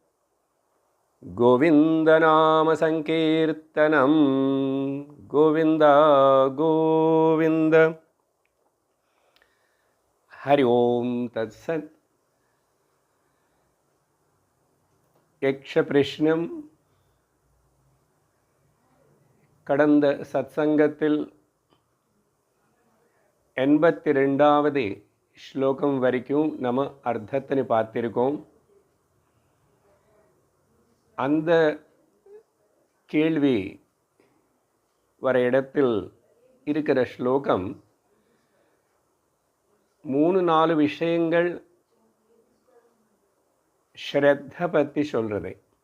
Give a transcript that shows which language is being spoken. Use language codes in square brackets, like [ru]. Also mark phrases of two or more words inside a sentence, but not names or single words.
[sa] गोविन्दनाम संकीर्तनं गोविन्द गोविन्द। हरि ओम तत्सत्। [ta] यक्ष प्रश्नम கடந்த சத்சங்கத்தில் 82வது ஸ்லோகம் வரைக்கும் நம்ம அர்த்தத்தை பார்த்திருக்கோம். அந்த கேள்வி வர இடத்தில் இருக்கிற ஸ்லோகம் 3-4 விஷயங்கள் ஸ்ரத்த பற்றி சொல்றது.